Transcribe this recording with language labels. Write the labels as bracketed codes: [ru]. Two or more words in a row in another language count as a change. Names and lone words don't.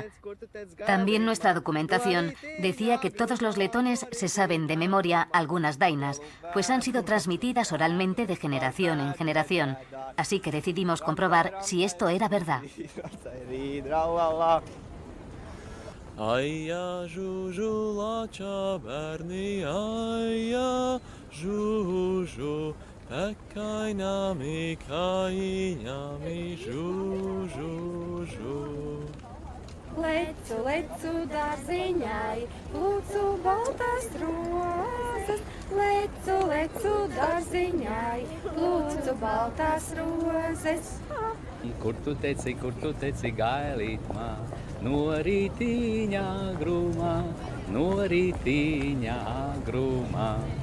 [es] También nuestra documentación decía que todos los letones se saben de memoria algunas dainas, pues han sido transmitidas oralmente de generación en generación. Así que decidimos comprobar si esto era verdad. [lv] Aia juju lacha berni aia juju pekainami kainami juju. Lecu, lecu dārziņai, lūdzu baltās rozes. Lecu, lecu dārziņai, lūdzu baltās rozes. Kur tu teci, gailīt mā, no rītīņā grūmā.